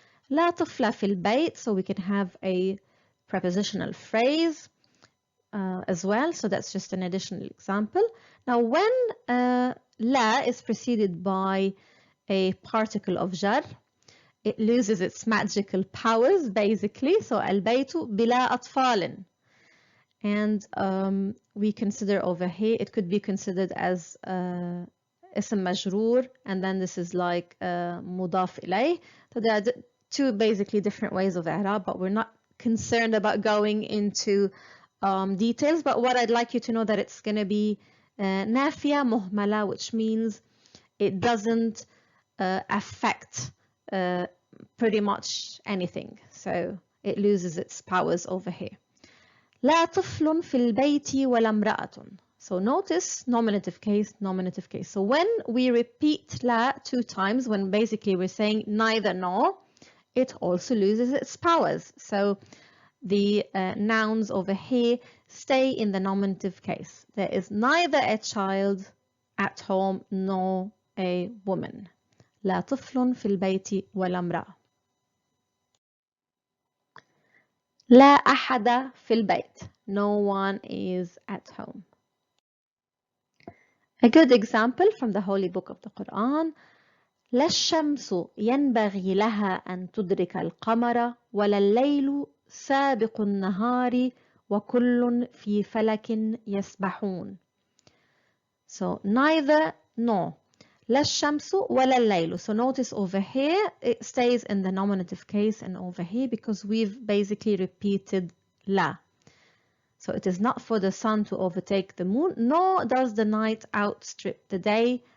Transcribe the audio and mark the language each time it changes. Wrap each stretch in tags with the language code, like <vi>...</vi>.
<ar>لا طفل في البيت,</ar> <en>so we can have a prepositional phrase as well. So that's just an additional example. Now when لا is preceded by a particle of jar, it loses its magical powers basically.</en> <ar>So البيت بلا أطفال.</ar> <en>And we consider over here, it could be considered as اسم مجرور, and then this is like مضاف إليه. So there are two basically different ways of إعراب, but we're not concerned about going into details. But what I'd like you to know that it's going to be نافية مهملة, which means it doesn't affect pretty much anything. So it loses its powers over here.</en> <ar>لا طفل في البيت ولا امرأة.</ar> <en>So notice nominative case, nominative case. So when we repeat لا 2 times, when basically we're saying neither nor, it also loses its powers. So the nouns over here stay in the nominative case. There is neither a child at home nor a woman.</en> <ar>لا طفل في البيت ولا امرأة. لا أحد في البيت.</ar> <en>No one is at home. A good example from the Holy Book of the Quran.</en> <ar>لا الشمس ينبغي لها أن تدرك القمر ولا الليل سابق النهار وكل في فلك يسبحون.</ar> <en>So neither nor.</en> <ar>لا الشمس ولا الليل.</ar> <en>So notice over here it stays in the nominative case and over here because we've basically repeated لا. So it is not for the sun to overtake the moon, nor does the night outstrip the day.</en>